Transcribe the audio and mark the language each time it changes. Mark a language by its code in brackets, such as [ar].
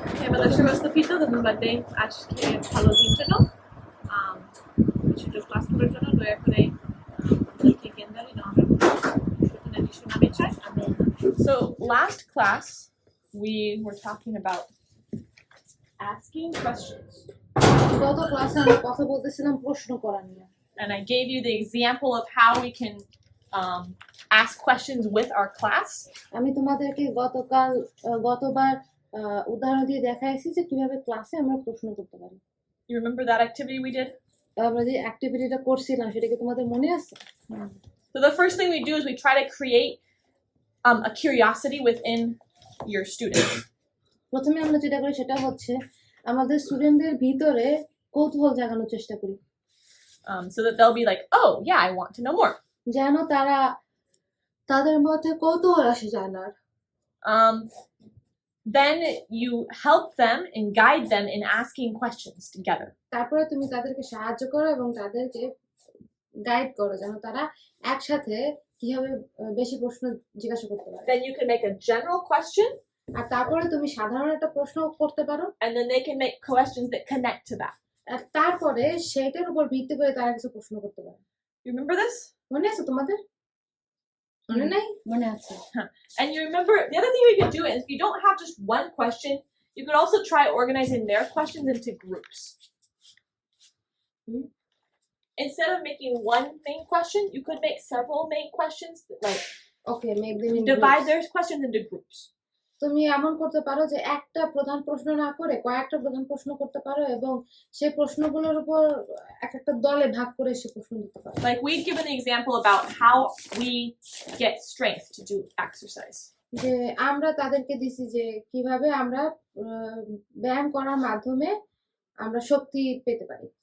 [bn] Madrasa Rastafito, ধন্যবাদে আজকে ভালো দিন জন্য ছোট ক্লাস করার জন্য দয়া করে আমাদেরকে জ্ঞান দাও আমরা সূচনা যিশু নামে চাই amen [en] So last class we were talking about asking questions [bn] গত ক্লাসে আমরা কথা বলতেছিলাম প্রশ্ন করা নিয়ে [en] and I gave you the example of how we can ask questions with our class [bn] আমি তোমাদেরকে গতবার উদাহরণ দিয়ে দেখাইছি যে কিভাবে ক্লাসে আমরা প্রশ্ন করতে পারি [en] You remember that activity we did? [bn] আমরা যে অ্যাক্টিভিটিটা করছিলাম সেটা কি তোমাদের মনে আছে [en] So the first thing we do is we try to create a curiosity within your students. [bn] প্রথমে আমরা যেটা করি সেটা হচ্ছে আমাদের স্টুডেন্টদের ভিতরে কৌতূহল জাগানোর চেষ্টা করি [en] So that they'll be like, oh yeah, I want to know more. [bn] যেন তাদের মধ্যে কৌতূহল আসে জানার [en] Then you help them and guide them in asking questions together. [bn] তারপরে তুমি তাদেরকে সাহায্য করো এবং তাদেরকে গাইড করো যেন তারা একসাথে কিভাবে বেশি প্রশ্ন জিজ্ঞাসা করতে পারে [en] Then you can make a general question [bn] আর তারপরে তুমি সাধারণ একটা প্রশ্ন করতে পারো [en] and then they can make questions that connect to that. [bn] আর তারপরে সেটার উপর ভিত্তি করে তারা কিছু প্রশ্ন করতে পারে [en] You remember this? [bn] মনে আছে তোমাদের মনে নাই মনে আছে [en] And you remember the other thing we could do is if you don't have just one question, you could also try organizing their questions into groups. Instead of making one main question, you could make several main questions, like divide their questions into groups. [bn] তুমি এমন করতে পারো যে একটা প্রধান প্রশ্ন না করে কয়েকটা প্রধান প্রশ্ন করতে পারো এবং সেই প্রশ্নগুলোর উপর একটা দলে ভাগ করে সে প্রশ্ন দিতে পারো [en] Like we've given the example about how we get strength to do exercise. [bn] যে আমরা তাদেরকে দিছি যে কিভাবে আমরা ব্যায়াম করার মাধ্যমে আমরা শক্তি পেতে পারি